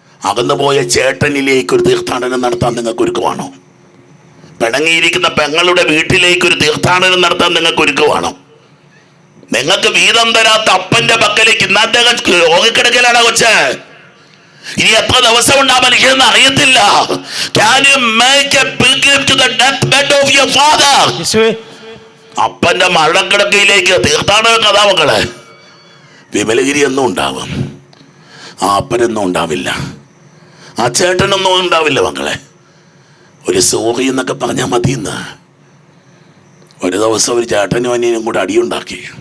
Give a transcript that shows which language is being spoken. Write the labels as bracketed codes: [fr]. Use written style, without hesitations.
[ml] അകന്നുപോയ ചേട്ടനിലേക്ക് ഒരു തീർത്ഥാടനം നടത്താൻ നിങ്ങൾക്ക് ഒരുക്കുവാണോ? പിണങ്ങിയിരിക്കുന്ന പെങ്ങളുടെ വീട്ടിലേക്ക് ഒരു തീർത്ഥാടനം നടത്താൻ നിങ്ങൾക്ക് ഒരുക്കുവാണോ? നിങ്ങൾക്ക് വീതം തരാത്ത അപ്പന്റെ പക്കലേക്ക് ഇന്ന് അദ്ദേഹം രോഗിക്കിടക്കലാണ് കൊച്ചേ. ഇനി എത്ര ദിവസം ഉണ്ട് ആ മനുഷ്യനെന്ന് അറിയത്തില്ല. [en] Can you make a pilgrim to the deathbed of your father? [ml] അപ്പന്റെ മരണക്കിടക്കയിലേക്ക് തീർത്ഥാടന കഥാ മക്കളെ. വിമലഗിരി എന്നും ഉണ്ടാവും, ആ അപ്പനെന്നും ഉണ്ടാവില്ല, ആ ചേട്ടനൊന്നും ഉണ്ടാവില്ല മക്കളെ. ഒരു സോറി എന്നൊക്കെ പറഞ്ഞാൽ മതിയെന്ന്. ഒരു ദിവസം ഒരു ചേട്ടനും അനിയനും കൂടെ അടിയുണ്ടാക്കി.